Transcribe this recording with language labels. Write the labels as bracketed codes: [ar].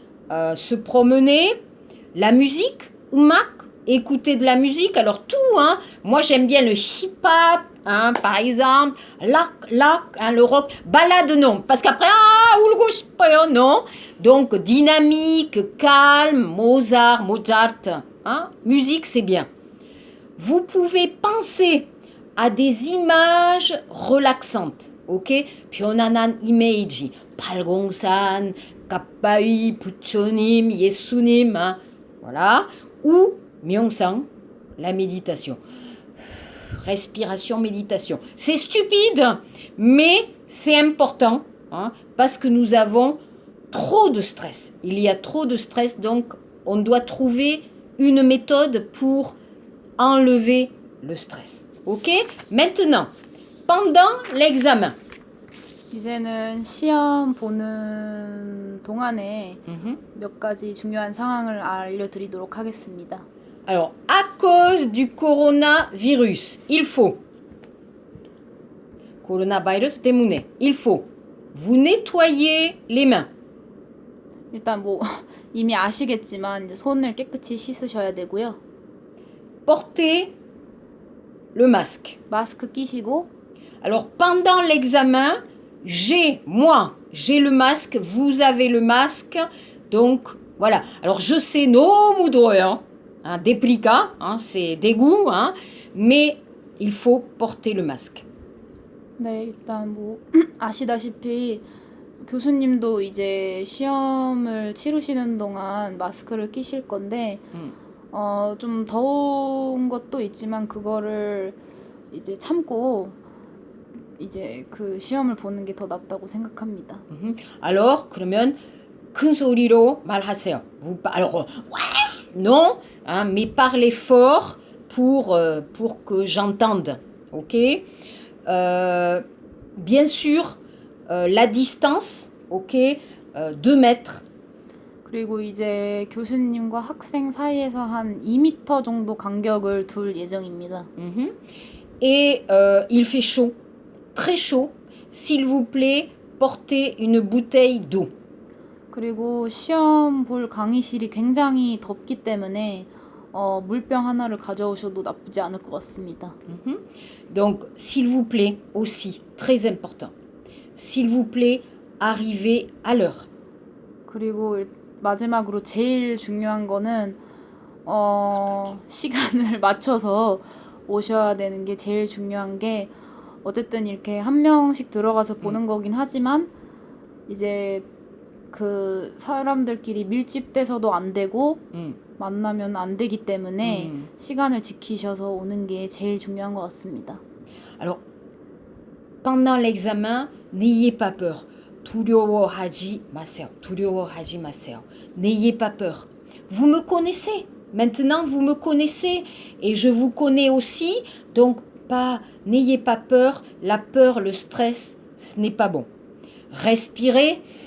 [fr] se promener, la musique, umak, écouter de la musique, alors tout, hein, moi j'aime bien le hip-hop, hein, par exemple, hein, le rock, balade non, parce qu'après, non, donc dynamique, calme, Mozart, hein, musique c'est bien. Vous pouvez penser à des images relaxantes, ok? [ko] 편안한 이미지, 팔공산, 가빠이, 부처님, 예수님, [fr] hein, voilà. Ou 명상, la méditation. Respiration, méditation. C'est stupide, mais c'est important, hein, parce que nous avons trop de stress. Il y a trop de stress, donc on doit trouver une méthode pour enlever le stress. Ok? Maintenant, pendant l'examen. [ko] 이제는 시험 보는 동안에 몇 가지 중요한 상황을 알려드리도록 하겠습니다. [fr] Alors, à cause du coronavirus, il faut coronavirus [ko] 때문에 [fr] il faut vous nettoyer les mains. [ko] 일단 뭐 이미 아시겠지만 이제 손을 깨끗이 씻으셔야 되고요. [fr] Portez le masque. [ko] 마스크 끼시고. [fr] Alors, pendant l'examen, j'ai le masque, vous avez le masque, donc voilà. Alors, je sais, [ko] 너무 더워요, [fr] hein, déplicat, hein, c'est dégoût, hein, mais il faut porter le masque. [ko] 네, 일단 뭐 아시다시피 교수님도 이제 시험을 치르시는 동안 마스크를 끼실 건데 좀 더운 것도 있지만 그거를 이제 참고 이제 그 시험을 보는 게 더 낫다고 생각합니다. [fr] Alors, [ko] 그러면 큰 소리로 말하세요. [fr] Alors, ouais, non, hein, mais parlez fort pour que j'entende, ok? Bien sûr, la distance, ok? 2 mètres. [ko] 그리고 이제 교수님과 학생 사이에서 한 2m 정도 간격을 둘 예정입니다. [fr] Et il fait chaud, très chaud. S'il vous plaît, portez une bouteille d'eau. [ko] 그리고 시험 볼 강의실이 굉장히 덥기 때문에 물병 하나를 가져오셔도 나쁘지 않을 것 같습니다. [fr] Donc, s'il vous plaît, aussi, très important. S'il vous plaît, arrivez à l'heure. [ko] 그리고 마지막으로 제일 중요한 거는 시간을 맞춰서 오셔야 되는 게 제일 중요한 게 어쨌든 이렇게 한 명씩 들어가서 보는 거긴 하지만 이제 그 사람들끼리 밀집돼서도 안 되고 만나면 안 되기 때문에 시간을 지키셔서 오는 게 제일 중요한 것 같습니다. [fr] Alors, pendant l'examen, n'ayez pas peur. [ko] 두려워하지 마세요. [fr] N'ayez pas peur. Vous me connaissez. Maintenant, vous me connaissez et je vous connais aussi. Donc, n'ayez pas peur. La peur, le stress, ce n'est pas bon. Respirez.